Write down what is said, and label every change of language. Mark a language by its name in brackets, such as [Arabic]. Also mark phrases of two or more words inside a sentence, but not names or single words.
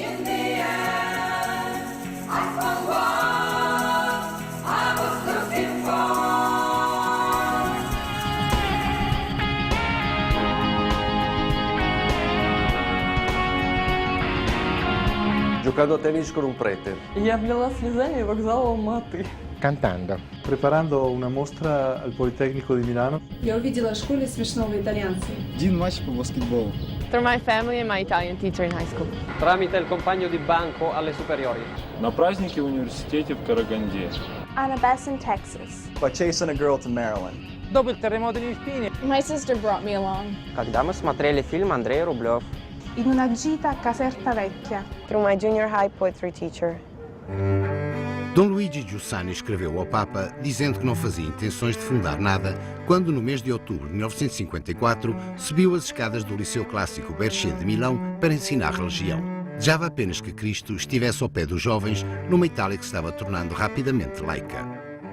[Italian] Giocando a tennis con un prete. [Russian] Я обняла слезами вокзал Алматы. [Italian] Cantando. Preparando una mostra al Politecnico di Milano. [Russian] Я увидела в школе смешного итальянца. Один матч по баскетболу. [English] Through my family and my Italian teacher in high school. [Italian] Tramite il compagno di banco alle superiori. [Russian] На празднике в университете в Караганде. [English] On a bus in Texas. By chasing a girl to Maryland. [Italian] Dopo il terremoto di Irpini. [English] My sister brought me along. [Russian] Когда мы смотрели фильм Андрея Рублев. [Italian] In una gita a Caserta Vecchia. [English] Through my junior high poetry teacher. [Portuguese] Dom Luigi Giussani escreveu ao Papa dizendo que não fazia intenções de fundar nada quando, no mês de outubro de 1954, subiu as escadas do Liceu Clássico Berchet de Milão para ensinar religião. Desejava apenas que Cristo estivesse ao pé dos jovens numa Itália que se estava tornando rapidamente laica.